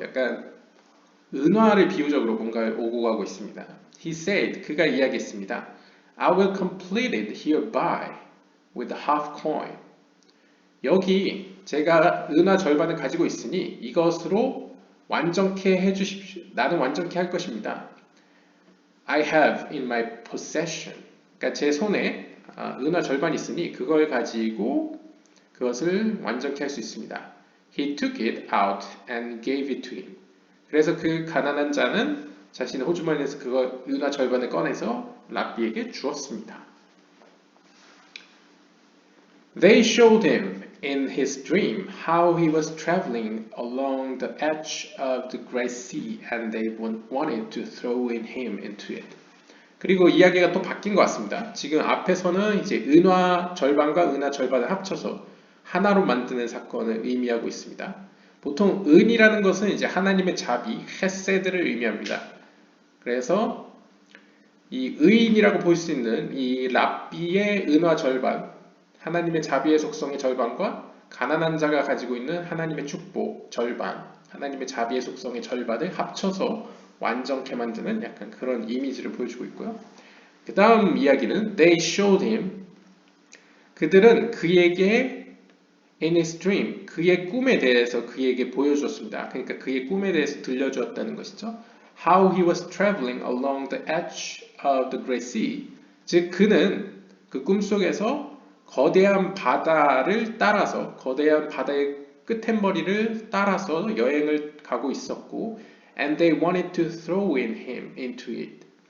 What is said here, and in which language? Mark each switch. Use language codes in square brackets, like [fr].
[ko] 약간 은화를 비유적으로 뭔가 오고 가고 있습니다. [en] He said, [ko] 그가 이야기했습니다. [en] I will complete it hereby with a half coin. [ko] 여기 제가 은화 절반을 가지고 있으니 이것으로 완전케 해주십시오. 나는 완전케 할 것입니다. [en] I have in my possession. [ko] 그러니까 제 손에 은화 절반이 있으니 그걸 가지고 그것을 완전케 할 수 있습니다. [en] He took it out and gave it to him. [ko] 그래서 그 가난한 자는 자신의 호주머니에서 그거 은화 절반을 꺼내서 랍비에게 주었습니다. [en] They showed him in his dream how he was traveling along the edge of the Great Sea and they wanted to throw him into it. [ko] 그리고 이야기가 또 바뀐 것 같습니다. 지금 앞에서는 이제 은화 절반과 은화 절반을 합쳐서 하나로 만드는 사건을 의미하고 있습니다. 보통 은이라는 것은 이제 하나님의 자비, 헤세드를 의미합니다. 그래서 이 의인이라고 볼 수 있는 이 랍비의 은화 절반, 하나님의 자비의 속성의 절반과 가난한 자가 가지고 있는 하나님의 축복 절반, 하나님의 자비의 속성의 절반을 합쳐서 완전케 만드는 약간 그런 이미지를 보여주고 있고요. 그 다음 이야기는 [en] They showed him. [ko] 그들은 그에게 [en] in his dream, [ko] 그의 꿈에 대해서 그에게 보여주었습니다. 그러니까 그의 꿈에 대해서 들려주었다는 것이죠. [en] How he was traveling along the edge of the Great Sea. [ko] 즉 그는 그 꿈속에서 거대한 바다를 따라서 거대한 바다의 끝머리를 따라서 여행을 가고 있었고 [en] and they wanted to throw in him into it.